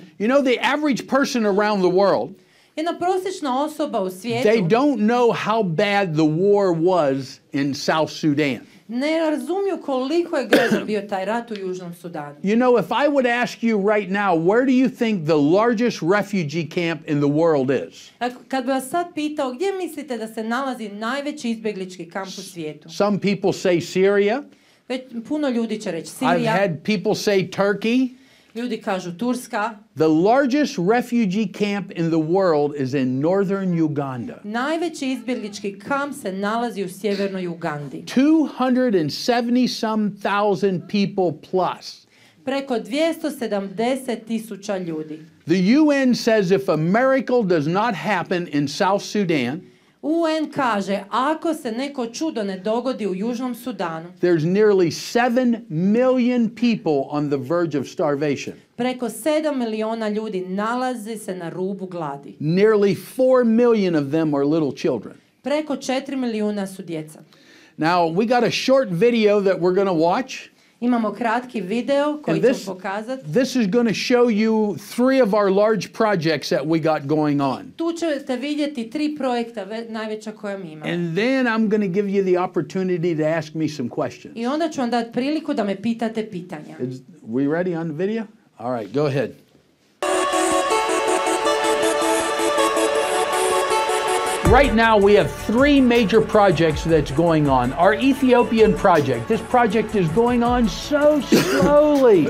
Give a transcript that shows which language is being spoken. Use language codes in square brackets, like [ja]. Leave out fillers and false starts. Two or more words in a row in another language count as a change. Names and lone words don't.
[en] You know, the average person around the world, [hr] Jedna prosječna osoba u svijetu [en] they don't know how bad the war was in South Sudan. [hr] ne razumiju koliko je grozan bio taj rat u Južnom Sudanu. [en] You know, if I would ask you right now, where do you think the largest refugee camp in the world is? [hr] Kad bi vas sad pitao gdje mislite da se nalazi najveći izbjeglički kamp u svijetu? [en] Some people say Syria. [hr] Već puno ljudi će reći [en] I've [hr] Sirija, [en] had people say Turkey. [hr] ljudi kažu Turska. [en] The largest refugee camp in the world is in northern Uganda. [hr] Najveći izbjeglički kamp se nalazi u sjevernoj Ugandi. [en] 270-some thousand people plus. [hr] Preko 270.000 ljudi. [en] The UN says if a miracle does not happen in South Sudan, [hr] UN kaže, ako se neko čudo ne dogodi u Južnom Sudanu, [en] there's nearly 7 million people on the verge of starvation. [hr] preko 7 miliona ljudi nalazi se na rubu gladi. [en] Nearly 4 million of them are little children. [hr] Preko 4 milijuna su djeca. [en] Now, we got a short video that we're going to watch. [hr] Imamo kratki video koji [en] And [hr] ću [en] this, [hr] pokazati. [en] this is going to show you 3 of our large projects that we got going on. [hr] Tu ćete vidjeti 3 projekta najveća koja mi imamo. [en] And then I'm going to give you the opportunity to ask me some questions. [hr] I onda ću vam dati priliku da me pitate pitanja. [en] We ready on the video? All right, go ahead. Right now we have 3 major projects that's going on. Our Ethiopian project, this project is going on so slowly.